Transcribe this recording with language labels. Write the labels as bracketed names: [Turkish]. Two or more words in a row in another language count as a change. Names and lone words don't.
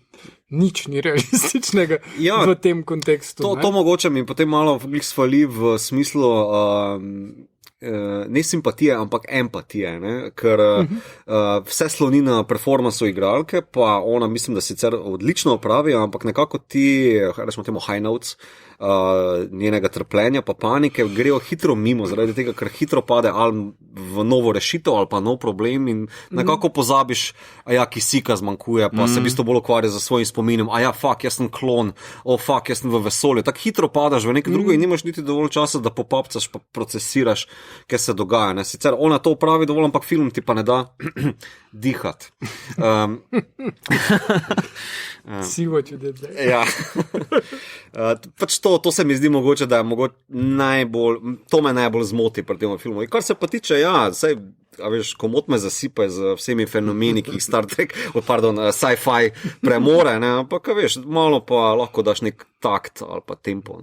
[Slovenian] Nič ni realističnega v tem kontekstu. To mogoče mi potem malo svali v smislu ne simpatije, ampak empatije, ne? Ker vse sloni na performansu igralke, pa ona mislim, da sicer odlično opravi, ampak nekako ti, rečemo temu [English] high notes, [Slovenian] njenega trpljenja pa panike grejo hitro mimo, zaradi tega, ker hitro pade ali v novo rešitev ali pa nov problem in nekako pozabiš, kisika zmanjkuje, pa se v bistvu bolj ukvarja za svojim spominom, fuck, jaz sem klon, fuck, jaz sem v vesolju, tako hitro padaš v nekaj drugo in nimaš niti dovolj časa, da popapcaš pa procesiraš, kaj se dogaja. Ne? Sicer ona to upravi dovolj, ampak film ti pa ne da dihati. [English] See what you did there. [Slovenian] Ja. Pač to se mi zdi mogoče, da je to me najbolj zmoti pri tem filmu. In kar se pa tiče, komot me zasipa z vsemi fenomeni, ki jih Star Trek, sci-fi premore, ne? Ampak malo pa lahko daš nek takt ali pa tempo.